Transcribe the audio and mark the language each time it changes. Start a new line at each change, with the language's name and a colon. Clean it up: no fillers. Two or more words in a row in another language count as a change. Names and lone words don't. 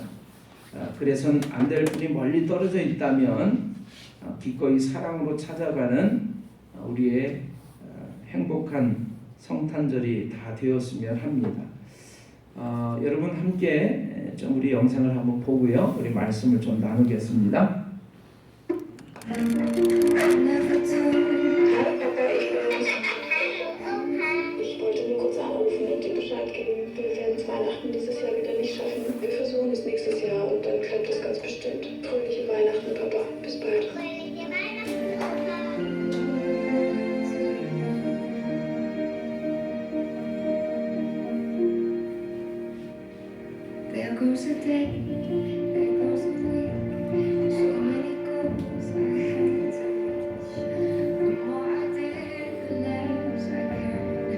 Korean: 그래서는 안 될 분이 멀리 떨어져 있다면 기꺼이 사랑으로 찾아가는 우리의 행복한 성탄절이 다 되었으면 합니다. 여러분 함께 좀 우리 영상을 한번 보고요. 우리 말씀을 좀 나누겠습니다.
German: Ich wollte nur kurz anrufen und dir Bescheid geben. Wir werden es Weihnachten dieses Jahr wieder nicht schaffen. Wir versuchen es nächstes Jahr und dann klappt es ganz bestimmt. Fröhliche Weihnachten, Papa. Bis bald. Fröhliche Weihnachten, Papa.
English: There goes a day, there goes a week. So many goals I had to reach. The more I did, the less I cared.